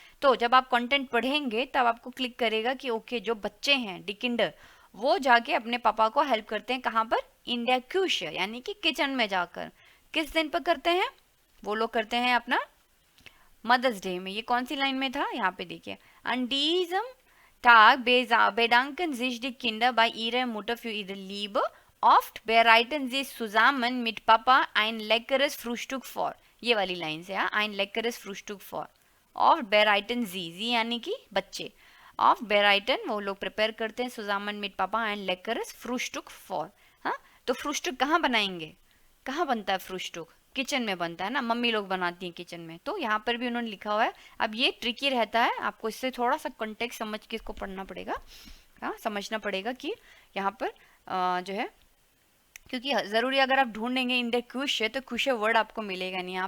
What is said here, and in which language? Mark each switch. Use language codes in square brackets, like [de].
[hi] तो जब आप कंटेंट पढ़ेंगे तब आपको क्लिक करेगा कि ओके जो बच्चे हैं डिकिंडर वो जाके अपने पापा को हेल्प करते हैं, कहाँ पर, इन द क्यूशे यानी कि किचन में जाकर। किस दिन पर करते हैं, वो लोग करते हैं अपना मदर्स डे में। ये कौन सी लाइन में था, यहाँ पे देखिए, [de] an diesem Tag bedanken sich die Kinder bei ihrer Mutter für ihre Liebe. Oft bereiten sie zusammen mit Papa ein leckeres Frühstück vor. [hi] ये वाली लाइन से, हाँ, [de] ein leckeres Frühstück vor. Oft bereiten sie [hi] यानी कि बच्चे, [de] oft bereiten [hi] वो लोग prepare करते हैं, [de] zusammen mit Papa ein leckeres Frühstück vor. [hi] हाँ, तो फ्रूस्टुक कहाँ बनाएंगे, कहाँ बनता है फ्रूस्टुक, किचन में बनता है ना, मम्मी लोग बनाती हैं किचन में। तो यहाँ पर भी उन्होंने लिखा हुआ है। अब ये ट्रिकी रहता है, आपको इससे थोड़ा सा कॉन्टेक्स्ट समझ के इसको पढ़ना पड़ेगा, हाँ, समझना पड़ेगा कि यहाँ पर जो है, क्योंकि ज़रूरी अगर आप ढूंढेंगे इन द क्यूशे तो क्यूशे वर्ड आपको मिलेगा नहीं।